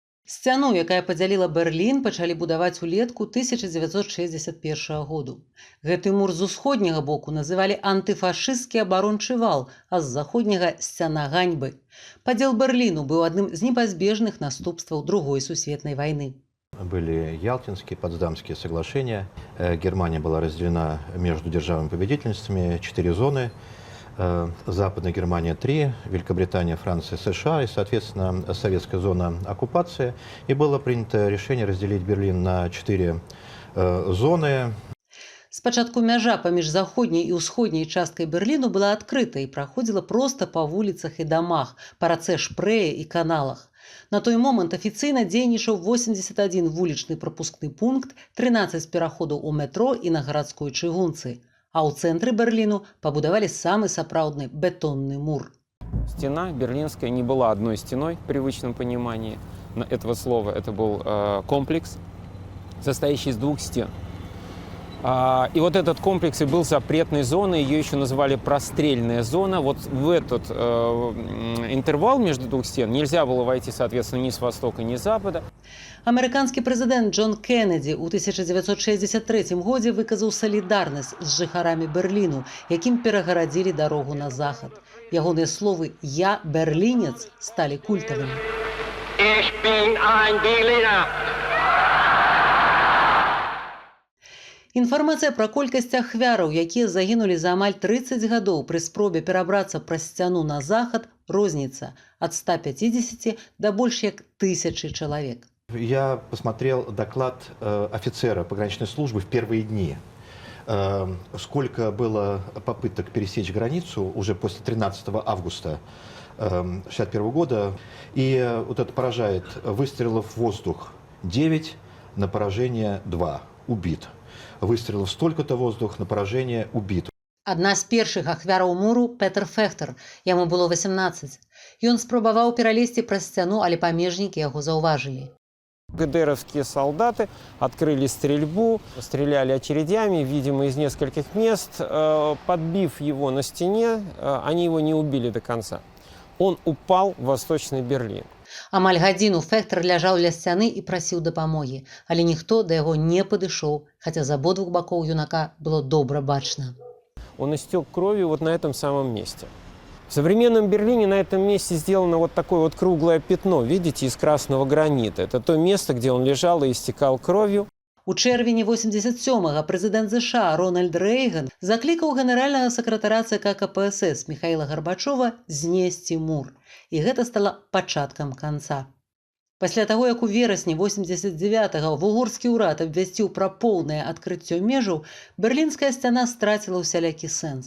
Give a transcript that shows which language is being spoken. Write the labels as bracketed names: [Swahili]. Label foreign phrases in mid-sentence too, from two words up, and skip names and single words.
[Belarusian] Сцяну, якая падзяліла Берлін, пачалі будаваць улетку 1961 году. Гэты мур з усходняга боку называлі антыфашысцкі абарончы вал, а з заходняга сцяна ганьбы. Падзел Берліну быў адным з непазбежных наступстваў Другой сусветнай вайны. [Russian] Были Ялтинские, Потсдамские соглашения. Германия была разделена между державами-победительницами, 4 зоны. Западная Германия 3, Великобритания, Франция, США и, соответственно, советская зона оккупации. И было принято решение разделить Берлин на 4 зоны. [Belarusian] Спачатку мяжа паміж заходняй і ўсходняй часткай Берліну была адкрыта і праходзіла проста па вуліцах і дамах, па рацэ Шпрэе і каналах. На той момант афіцыйна дзейнічаў 81 вулічны прапускны пункт, 13 пераходаў у метро і на гарадской чыгунцы. А ў цэнтры Берліну пабудавалі самы сапраўдны бетонны мур. [Russian] Стена берлинская не была одной стеной в привычном понимании этого слова. Это был комплекс, состоящий из 2 стен. И вот этот комплекс и был запретной зоной, ее еще называли прострельная зона. Вот в этот интервал между 2 стен нельзя было войти, соответственно, ни с востока, ни с запада. [Belarusian] Амерыканскі прэзідэнт Джон Кеннеді ў 1963 годзе выказаў салідарнасць з жыхарамі Берліну, якім перагарадзілі дарогу на захад. Ягоныя словы «Я берлінец» сталі культавымі. [German] Ich bin ein Berliner. [Belarusian] Інфармацыя пра колькасць ахвяраў, якія загінулі за амаль 30 гадоў пры спробе перабрацца праз сцяну на захад, розніца ад 150 да больш як 1000 чалавек. [Russian] Я посмотрел доклад офицера пограничной службы в первые дни. Сколько было попыток пересечь границу уже после 13 августа 1961 года. И вот это поражает. Выстрелов в воздух 9, на поражение 2. Убит. Выстрелов столько-то воздух, на поражение убит. [Belarusian] Адна з першых ахвяраў муру – Петер Фехтер. Яму было 18. Ён спрабаваў пералезці праз сцяну, але памежнікі яго заўважылі. [Russian] ГДРовские солдаты открыли стрельбу, стреляли очередями, видимо, из нескольких мест. Подбив его на стене, они его не убили до конца. Он упал в Восточный Берлин. Амаль гадзіну Фехтер ляжаў ля сцяны і прасіў дапамогі, але ніхто да яго не падышоў, хаця з абодвух бакоў юнака было добра бачна. Он истек кровью вот на этом самом месте. В современном Берлине на этом месте сделано вот такое вот круглое пятно, видите, из красного гранита. Это то место, где он лежал и истекал кровью. [Belarusian] У чэрвені 87-го прэзідэнт ЗША Рональд Рэйган заклікаў генеральнага сакратара ЦК КПСС Михаіла Гарбачова знесці мур. І гэта стала пачаткам канца. Пасля таго, як у верасні 89-го вугорскі ўрад абвясціў пра поўнае адкрыццё межаў, берлінская сцяна страціла ўсялякі сэнс.